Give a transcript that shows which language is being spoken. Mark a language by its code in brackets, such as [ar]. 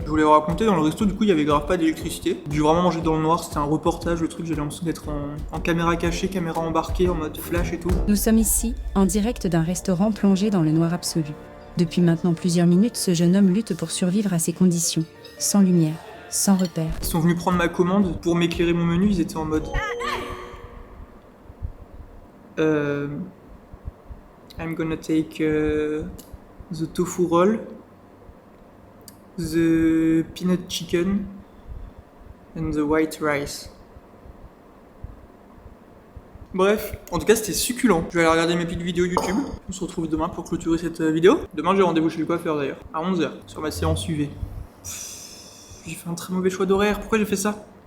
[fr] Je voulais vous raconter, dans le resto du coup il y avait grave pas d'électricité. J'ai vraiment mangé dans le noir, c'était un reportage, le truc, j'avais l'impression d'être en caméra cachée, caméra embarquée, en mode flash et tout. Nous sommes ici, en direct d'un restaurant plongé dans le noir absolu. Depuis maintenant plusieurs minutes, ce jeune homme lutte pour survivre à ces conditions. Sans lumière, sans repère. Ils sont venus prendre ma commande pour m'éclairer mon menu, ils étaient en mode... [en] I'm gonna take the tofu roll, the peanut chicken and the white rice. [fr] Bref, en tout cas c'était succulent. Je vais aller regarder mes petites vidéos YouTube. On se retrouve demain pour clôturer cette vidéo. Demain j'ai rendez-vous chez le coiffeur d'ailleurs, à 11h, sur ma séance UV. J'ai fait un très mauvais choix d'horaire, pourquoi j'ai fait ça?